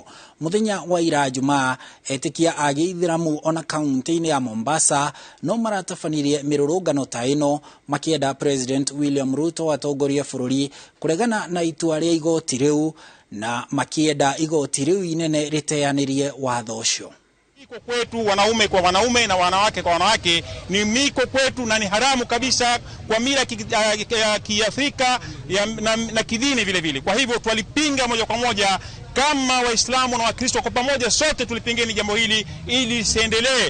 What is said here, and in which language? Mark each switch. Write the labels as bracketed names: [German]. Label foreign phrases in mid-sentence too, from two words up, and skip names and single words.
[Kikuyu] Mũthenya wa ira Jumaa, etĩkia a Gĩithĩramu ona kaunti-inĩ ya Mombasa no maratabanirie mirurungano ta ĩno makienda President William Ruto atongoria bũrũri kuregana na itua rĩa igoti rĩu, na makienda igoti rĩu inene rĩteanĩrie watho ũcio. [Swahili] Miko kwetu wanaume kwa wanaume na wanawake kwa wanawake ni miko kwetu na ni haramu kabisa kwa mila ya Kiafrika na kidini vile vile. Kwa hivyo tulipinga moja kwa moja kama Waislamu na Wakristo kwa pamoja, sote tulipingeni jambo hili ili siendelee.